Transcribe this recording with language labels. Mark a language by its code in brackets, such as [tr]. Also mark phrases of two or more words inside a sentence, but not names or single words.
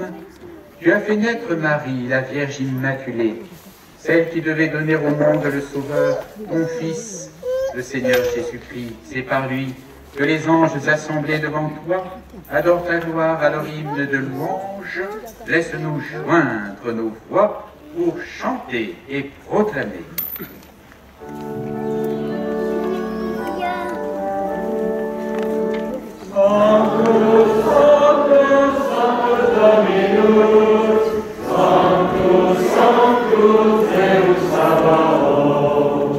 [fr] Tu as fait naître Marie, la Vierge Immaculée, celle qui devait donner au monde le Sauveur, ton Fils, le Seigneur Jésus-Christ. C'est par lui que les anges assemblés devant toi adorent ta gloire à leur hymne de louange. Laisse-nous joindre nos voix pour chanter et proclamer. [la] Sanctus, Sanctus, Sanctus Dominus, Sanctus, Sanctus Deus Sabaoth.